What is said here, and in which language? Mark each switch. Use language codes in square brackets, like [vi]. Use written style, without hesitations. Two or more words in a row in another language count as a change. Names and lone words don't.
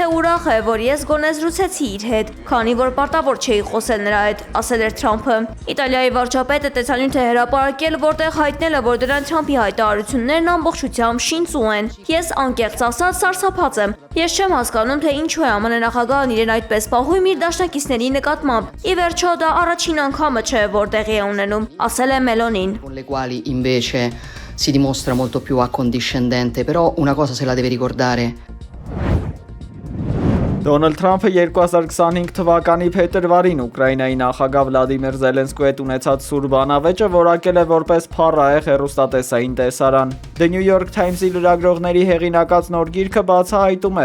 [hy] ուրախ է, որ ես գոնե զրուցեցի իր հետ, քանի որ պարտավոր չէի խոսել նրա հետ, ասել էր Թրամփը։ Իտալիայի վարչապետը տեսանյութ է հրապարակել, որտեղ հայտնել է, որ Դոնալդ Թրամփի հայտարարություններն ամբողջությամբ շինծու են։ Ես անկեղծ ասած սարսափած եմ։ Ես չեմ հասկանում, թե ինչու է ԱՄՆ նախագահն իրեն այդպես պահում իր դաշնակիցների նկատմամբ։ Ի վերջո դա առաջին անգամը չէ, որ տեղի է ունենում, ասել է Մելոնին։ [it] Si dimostra molto più accondiscendente, però una cosa se la deve ricordare. [hy] Դոնալդ Թրամփը 2025 թվականի փետրվարին Ուկրաինայի նախագահ Վլադիմիր Զելենսկու հետ ունեցած սուր բանավեճը որակել է որպես փառահեղ հեռուստատեսային տեսարան։ The New York Times-ի լրագրողների հեղինակած նոր գիրքը բացահայտում